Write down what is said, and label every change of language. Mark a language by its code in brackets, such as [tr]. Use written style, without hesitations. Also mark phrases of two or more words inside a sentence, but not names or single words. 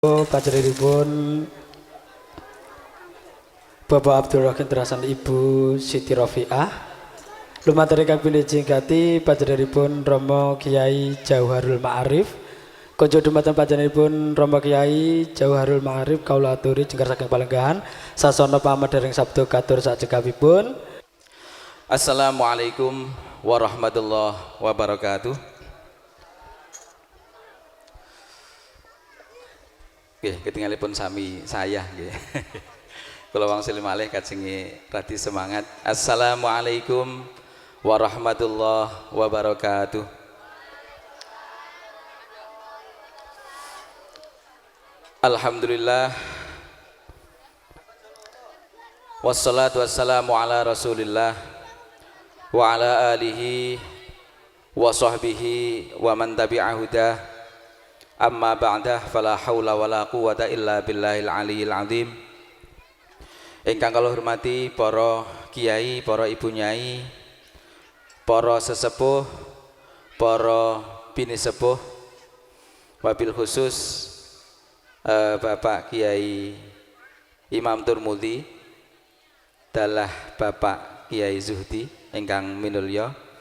[jv] Panjenenganipun Bapak Abdul Rahim Terasan Ibu Siti Rofiah lumantar ingkang pinijing gati panjenenganipun Rama Kiai Jauharul Ma'arif konco dumateng panjenenganipun Rama Kiai Jauharul Ma'arif kawula aturi jengkar saking palenggahan sasana pamedhering sabda katur sajengkapipun. [ar] السلام عليكم ورحمة الله وبركاته. [jv] Oke, ketinggalipun sami saya nggih. Kula wangsul malih kajengi radi semangat. [ar] السلام عليكم ورحمة الله وبركاته. الحمد لله والصلاة والسلام على رسول الله وعلى آله وصحبه ومن تبع هداه. أما بعد فلا حول ولا قوة إلا بالله العلي العظيم. [jv] Ingkang kula hormati para kiai, para ibu nyai, para sesepuh, para bini sepuh, [ar] وبالخصوص [jv] Bapak Kiai Imam Turmudi dalah Bapak Kiai Zuhdi ingkang minulya.